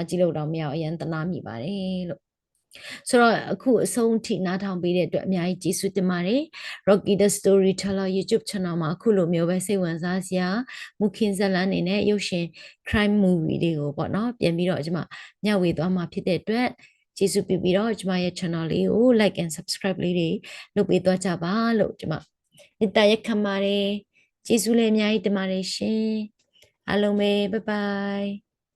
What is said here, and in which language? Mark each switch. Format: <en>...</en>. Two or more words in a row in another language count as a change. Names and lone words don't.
<my>ကြည့်လို့တော့မရအောင်အရင်တနာမိပါတယ်လို့ဆိုတော့အခုအဆုံးထိနားထောင်ပေးတဲ့အတွက်အများကြီးကျေးဇူးတင်ပါတယ် Rocky the Storyteller YouTube channel မှာအခုလိုမျိုးပဲစိတ်ဝင်စားစရာမူခင်ဇာတ်လမ်းနေနဲ့ရုပ်ရှင်</my> <en>crime movie</en> <my>တွေကိုပေါ့နော်ပြန်ပြီးတော့ကျွန်မမျှဝေသွားမှာဖြစ်တဲ့အတွက်ကျေးဇူးပြုပြီးတော့ကျွန်မရဲ့ channel လေးကို</my> <en>like and subscribe</en> <my>လေးတွေလုပ်ပေးသွားကြပါလို့ကျွန်မမေတ္တာရက်ခံပါတယ်ကျေးဇူးလည်းအများကြီးတင်ပါတယ်ရှင်အားလုံးပဲ</my> <en>bye bye</en>